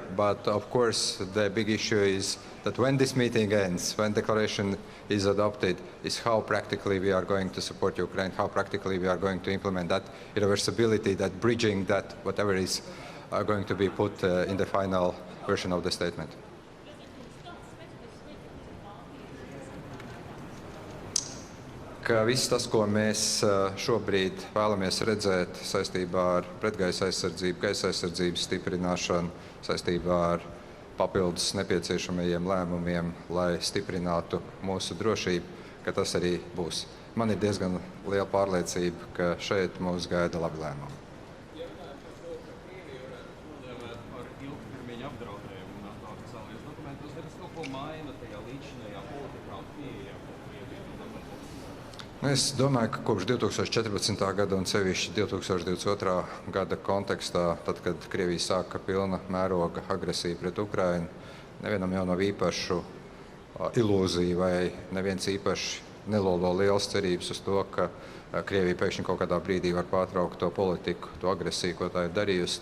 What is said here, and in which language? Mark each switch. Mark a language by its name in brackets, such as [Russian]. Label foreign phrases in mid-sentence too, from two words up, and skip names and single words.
[English] But of course, the big issue is that when this meeting ends, when declaration is adopted, is how practically we are going to support Ukraine, how practically we are going to implement that irreversibility, that bridging, that whatever is going to be put in the final version of the statement. [Latvian] Ka viss tas, ko mēs šobrīd vēlamies redzēt saistībā ar pretgaisa aizsardzību, gaisa aizsardzības stiprināšanu, saistībā ar papildus nepieciešamajiem lēmumiem, lai stiprinātu mūsu drošību, ka tas arī būs. Man ir diezgan liela pārliecība, ka šeit mūs gaida labi lēmumi. Es domāju, ka kopš 2014. gada un sevišķi 2022. gada kontekstā, tad, kad Krievija sāka pilna mēroga agresiju pret Ukrainu, nevienam jau nav īpašu ilūziju vai neviens īpaši nelolo lielas cerības uz to, ka Krievija pēkšņi kaut kādā brīdī var pārtraukt to politiku, to agresiju, ko tā ir darījusi.